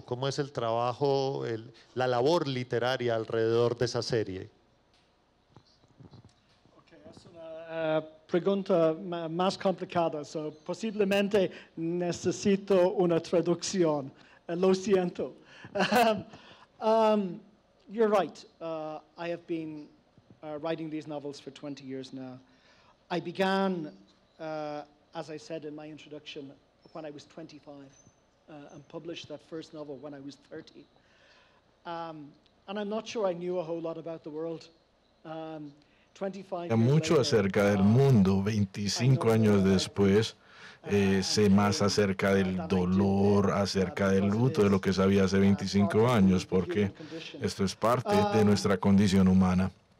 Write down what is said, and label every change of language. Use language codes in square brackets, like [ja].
[es] ¿Cómo es el trabajo, la labor literaria alrededor de esa serie? Okay, es una pregunta más complicada, posiblemente necesito una traducción. Lo siento. [en] You're right. I have been writing these novels for 20 years now. I began, as I said in my introduction, when I was 25 and published that first novel when I was 30. And I'm not sure I knew a whole lot about the world. 25 years [es] Mucho [en] later, [es] acerca del mundo. 25 años después, sé más acerca del dolor, acerca del luto, de lo que sabía hace 25 años, porque esto es parte de nuestra condición humana.